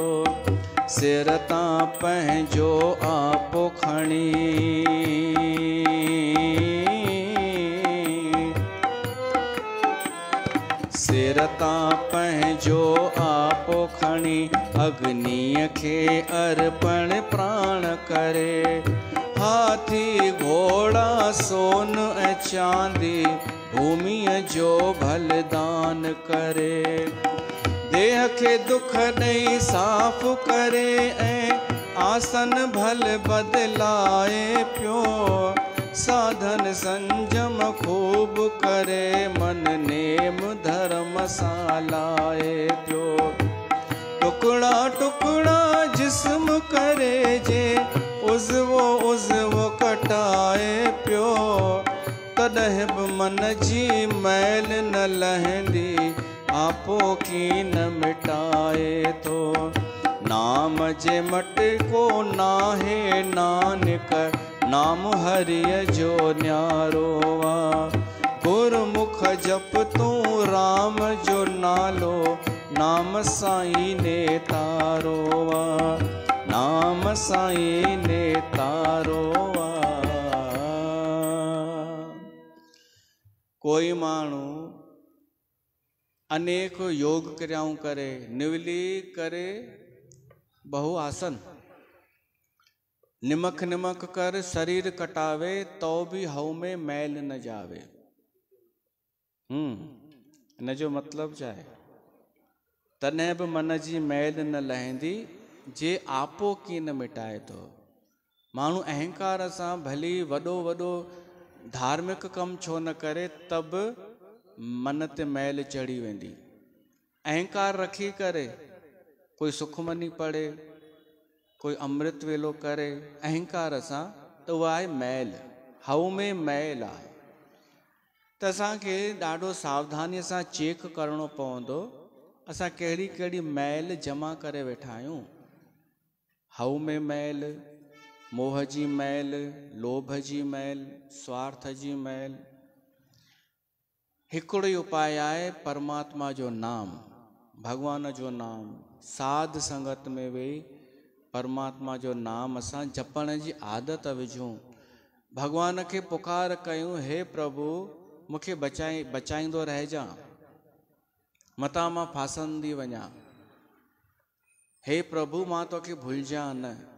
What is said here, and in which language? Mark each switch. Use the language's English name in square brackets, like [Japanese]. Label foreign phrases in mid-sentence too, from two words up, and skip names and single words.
[Sindhi] सिर तां पंहिंजो आपो खणी, सिर तां पंहिंजो आपो खणी, अग्नीअ खे अर्पण प्राण करे। हाथी घोड़ा सोन ऐं चांदी भूमिअ जो बलिदान करे। देह खे दुख ॾेई साफ़ करे ऐं आसन भल बदलाए पियो। साधन संजम खूब करे, मन नेम धर्म सां लाए पियो। टुकड़ा टुकड़ा जिस्म करे जे, उज़वो उज़वो कटाए पियो। तॾहिं बि मन जी मैल न लहंदी, आपो कीन मिटाए थो। नाम जे मटको नाहे नानक, नाम हरिय जो न्यारो आ। गुरमुख जप तूं राम जो नालो, नाम साईं ने तारो आ, नाम साईं ने तारो आ। कोई माण्हू अनेक योग क्रियाऊं करे, निवली करे बहु आसन, निमक निमक कर शरीर कटावे, [Hindi] तो भी हऊ में मैल न जावे। [Sindhi] इन जो मतलब छा आहे? तॾहिं बि मन जी मैल न लहंदी, जे आपो कीअं न मिटाए थो। माण्हू अहंकार सां भली वॾो वॾो धार्मिक कम छो न करे, तब मन ते मैल चढ़ी वेंदी। अहंकार रखी करे कोई सुखमनी पढ़े, कोई अमृत वेलो करे अहंकार सां, त उहा आहे मैल, हऊ में मैल आहे। त असांखे ॾाढो सावधानीअ सां चेक करणो पवंदो, असां कहिड़ी कहिड़ी मैल जमा करे वेठा आहियूं। हऊ में मैल, मोह जी मैल, लोभ जी मैल, स्वार्थ जी मैल। हिकिड़ो ई उपाय आहे, परमात्मा जो नाम, भगवान जो नाम। साध संगत में वेही परमात्मा जो नाम असां जपण जी आदत विझूं। भगवान खे पुकार कयूं, हे प्रभु मूंखे बचाईंदो रहिजां, मतां मां फासंदी वञा। हे प्रभु मां तोखे भुलिजां न।